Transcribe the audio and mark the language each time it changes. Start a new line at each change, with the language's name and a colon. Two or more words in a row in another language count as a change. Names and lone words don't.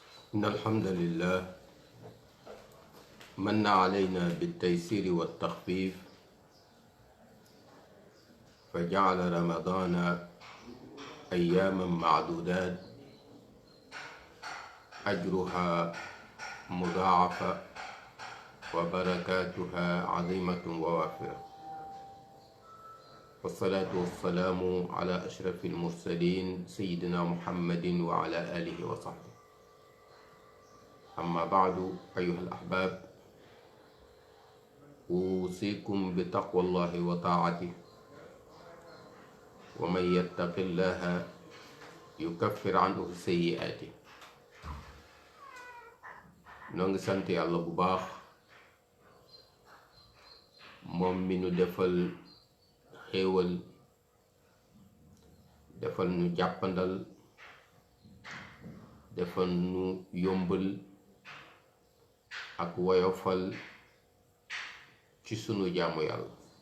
Arabic: إن الحمد لله من علينا بالتيسير والتخفيف فجعل رمضان أياما معدودات أجرها مضاعفة وبركاتها عظيمة ووافرة، والصلاة والسلام على أشرف المرسلين سيدنا محمد وعلى آله وصحبه. أما بعد أيها الأحباب، أوصيكم بتقوى الله وطاعته، ومن يتق الله يكفر عنه سيئاته.
Wolof: noo ngi sant yàlla bu baax moom mi nu defal xéewal, defal nu jàppandal, defal nu yombal ak woyofal ci sunu jaamu yàlla.